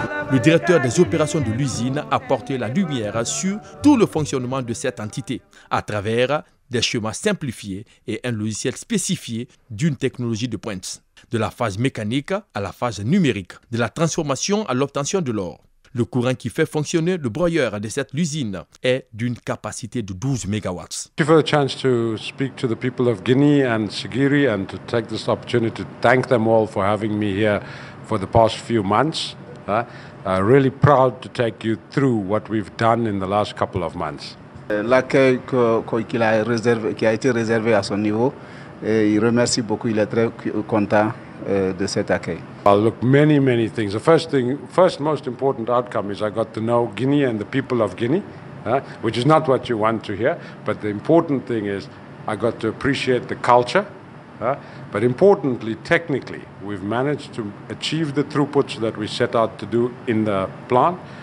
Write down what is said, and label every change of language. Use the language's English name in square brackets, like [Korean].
[French] Le directeur des opérations de l'usine a porté la lumière sur tout le fonctionnement de cette entité à travers des schémas simplifiés et un logiciel spécifié d'une technologie de pointe. De la phase mécanique à la phase numérique, de la transformation à l'obtention de l'or. Le courant qui fait fonctionner le broyeur de cette usine est d'une capacité de 12 MW. [English] Thank you for the chance to speak to the people of Guinea and Siguiri and to take this opportunity to thank them all for having me here for the past few months. Really proud to take you through what we've done in the last couple of months. [French] L'accueil qui a été réservé à son niveau, et il remercie beaucoup, il est très content de cet accueil. [English] Look, many things. The first most important outcome is I got to know Guinea and the people of Guinea, which is not what you want to hear, but the important thing is I got to appreciate the culture, but importantly, technically, we've managed to achieve the throughputs that we set out to do in the plant.